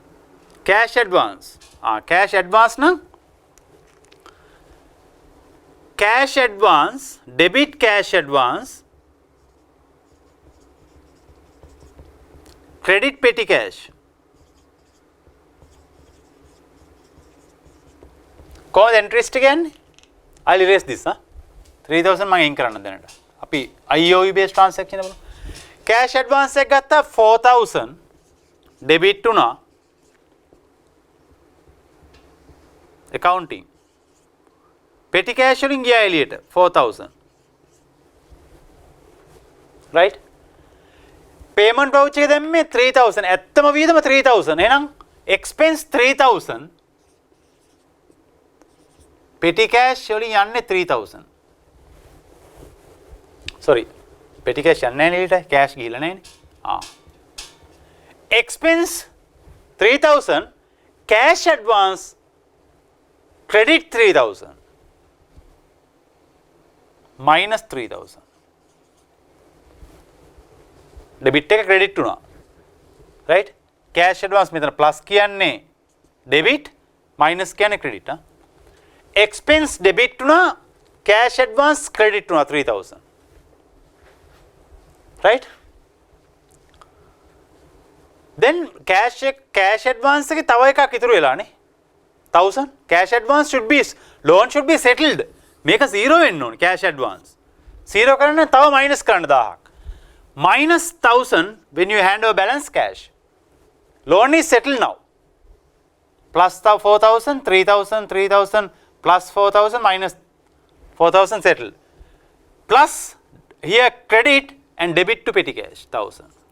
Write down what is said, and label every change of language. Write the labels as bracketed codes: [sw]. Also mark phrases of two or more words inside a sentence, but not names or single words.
[en] Cash advance. Cash advance na? cash advance, debit cash advance, credit petty cash. [si] කොහොමද entries ටික යන්නේ? [en] I'll erase this. [si] 3000 මම අයින් කරන්න දැනට. අපි [en] IOU based transaction [si] එක බලමු. [en] cash advance [si] එක ගත්තා 4000 debit වුණා accounting. [en] petty cash [si] වලින් ගියා එළියට 4000. [en] right? payment voucher [si] එක දැම්මේ 3000. ඇත්තම වියදම 3000. එහෙනම් expense 3000. [en] petty cash [si] වලින් යන්නේ 3000. sorry. [en] petty cash [si] යන්නේ නැහැ නේද? cash ගිහලා නැහැනේ. [en] expense 3000, cash advance credit 3000 minus 3000. [si] debit එක credit වුණා. [en] right? cash advance [si] මෙතන plus කියන්නේ [en] debit minus [si] කියන්නේ credit. [en] expense debit [si] වුණා, [en] cash advance credit [si] වුණා 3000. [en] right? then cash advance [si] එකේ තව එකක් ඉතුරු වෙලානේ 1000. [en] cash advance should be, loan should be settled. [si] මේක 0 වෙන්න ඕනේ [en] cash advance. [si] 0 කරන්න තව minus කරන්න 1000ක්. [en] minus 1000 when you hand over balance cash. loan is settled now. plus 4000, 3000, 3000 plus 4000 minus 4000 settled. plus here credit and debit to petty cash 1000.